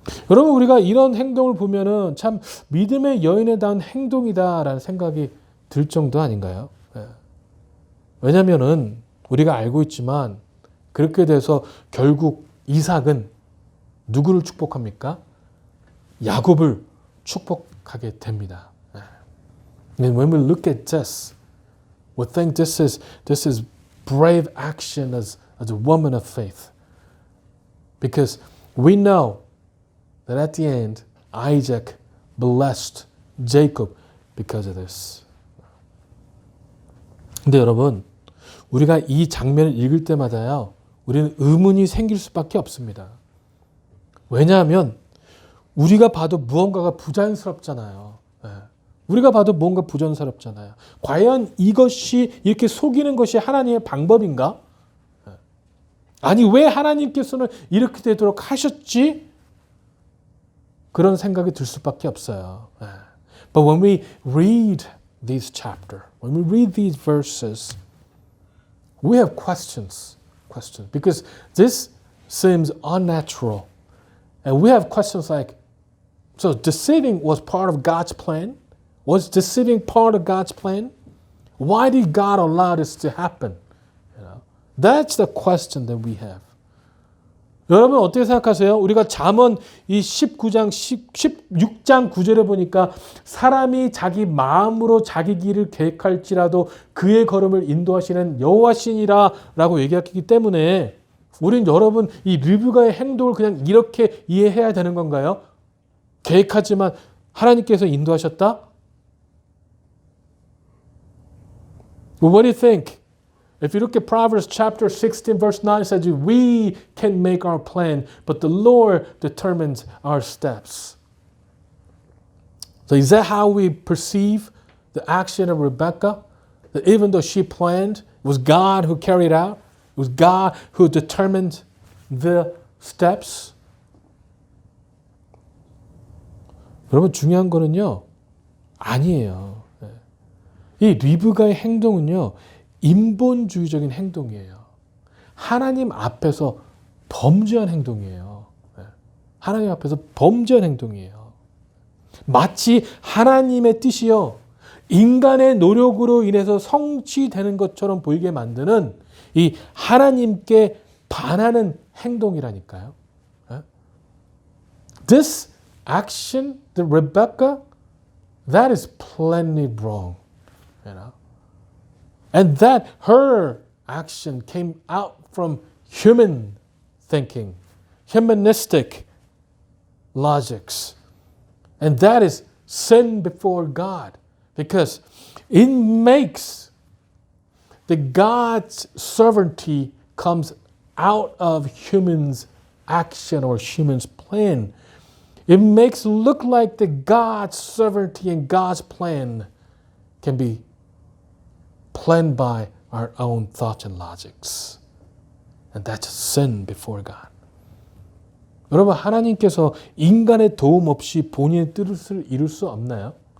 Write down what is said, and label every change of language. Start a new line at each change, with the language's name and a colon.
Korean: 여러분 우리가 이런 행동을 보면은 참 믿음의 여인에 대한 행동이다라는 생각이 들 정도 아닌가요? 왜냐면은 우리가 알고 있지만 그렇게 돼서 결국 이삭은 누구를 축복합니까? 야곱을 축복하게 됩니다.
English: And when we look at this, we think this is brave action as a woman of faith. Because we know that at the end, Isaac blessed Jacob because of this.
Korean: 근데 여러분, 우리가 이 장면을 읽을 때마다요, 우리는 의문이 생길 수밖에 없습니다. 왜냐하면 우리가 봐도 무언가가 부자연스럽잖아요. 우리가 봐도 뭔가 부자연스럽잖아요. 과연 이것이 이렇게 속이는 것이 하나님의 방법인가? 아니 왜 하나님께서는 이렇게 되도록 하셨지? 그런 생각이 들 수밖에 없어요.
English: But when we read this chapter, when we read these verses, we have questions, because this seems unnatural. And we have questions like, so deceiving was part of God's plan? Was deceiving part of God's plan? Why did God allow this to happen? You know, that's the question that we have.
Korean: 여러분 어떻게 생각하세요? 우리가 잠언 이 16장 9절에 보니까 사람이 자기 마음으로 자기 길을 계획할지라도 그의 걸음을 인도하시는 여호와시니라 라고 얘기했기 때문에 우린 여러분 이 리브가의 행동을 그냥 이렇게 이해해야 되는 건가요? 계획하지만 하나님께서 인도하셨다?
English: Well, what do you think? If you look at Proverbs chapter 16 verse 9, it says we can make our plan, but the Lord determines our steps. So is that how we perceive the action of Rebecca? That even though she planned, it was God who carried out? It was God who determined the steps?
Korean: 여러분 중요한 거는요. 아니에요. 이 리브가의 행동은요. 인본주의적인 행동이에요. 하나님 앞에서 범죄한 행동이에요. 하나님 앞에서 범죄한 행동이에요. 마치 하나님의 뜻이요. 인간의 노력으로 인해서 성취되는 것처럼 보이게 만드는 이 하나님께 반하는 행동이라니까요.
English: This action, the Rebecca, that is plainly wrong. You know? And that her action came out from human thinking, humanistic logics. And that is sin before God. Because it makes the God's sovereignty comes out of humans' action or humans' plan. It makes it look like the God's sovereignty and God's plan can be planned by our own thoughts and logics. And that's sin before God.
Korean: 여러분, 하나님께서 인간의 도움 없이 본인의 뜻을 이룰 수 없나요?